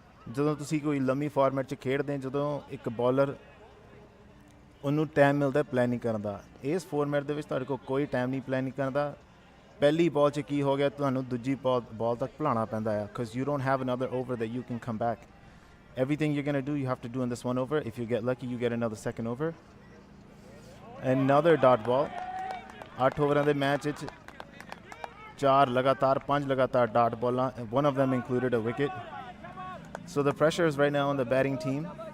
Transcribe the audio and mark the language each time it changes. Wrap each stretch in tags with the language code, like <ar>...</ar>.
<pa>ਜਦੋਂ ਤੁਸੀਂ ਕੋਈ ਲੰਮੀ ਫਾਰਮੈਟ 'ਚ ਖੇਡਦੇ, ਜਦੋਂ ਇੱਕ ਬੋਲਰ ਉਹਨੂੰ ਟਾਈਮ ਮਿਲਦਾ ਪਲੈਨਿੰਗ ਕਰਨ ਦਾ, ਇਸ ਫਾਰਮੈਟ ਦੇ ਵਿੱਚ ਤੁਹਾਡੇ ਕੋਲ ਕੋਈ ਟਾਈਮ ਨਹੀਂ ਪਲੈਨਿੰਗ ਕਰਨ ਦਾ। ਪਹਿਲੀ ਬਾਲ 'ਚ ਕੀ ਹੋ ਗਿਆ, ਤੁਹਾਨੂੰ ਦੂਜੀ ਬਾਲ ਤੱਕ ਭੁਲਾਉਣਾ ਪੈਂਦਾ ਆ,</pa> <en>because you don't have another over that you can come back. Everything you're going to do, you have to do in this 1 over. If you get lucky, you get another second over. Another dot ball.</en> <pa>8 ਓਵਰਾਂ ਦੇ match ਵਿੱਚ 5 ਲਗਾਤਾਰ dot ਬਾਲਾਂ,</pa> <en>one of them included a wicket. So the pressure is right now on the batting team.</en>